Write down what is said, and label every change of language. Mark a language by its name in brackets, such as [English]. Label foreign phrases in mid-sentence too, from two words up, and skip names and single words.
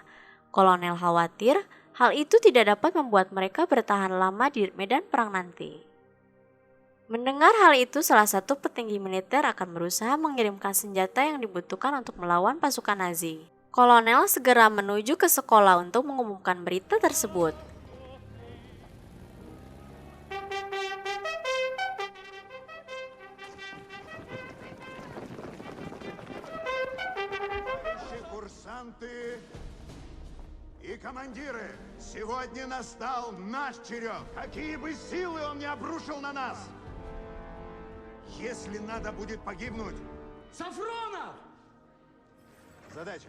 [Indonesian] Kolonel khawatir hal itu tidak dapat membuat mereka bertahan lama di medan perang nanti. Mendengar hal itu, salah satu petinggi militer akan berusaha mengirimkan senjata yang dibutuhkan untuk melawan pasukan Nazi. Kolonel segera menuju ke sekolah untuk mengumumkan berita tersebut. [Russian] Курсанты и командиры, сегодня настал наш черед. Какие бы силы он ни обрушил на нас, если надо будет погибнуть, Сафронов! Задача.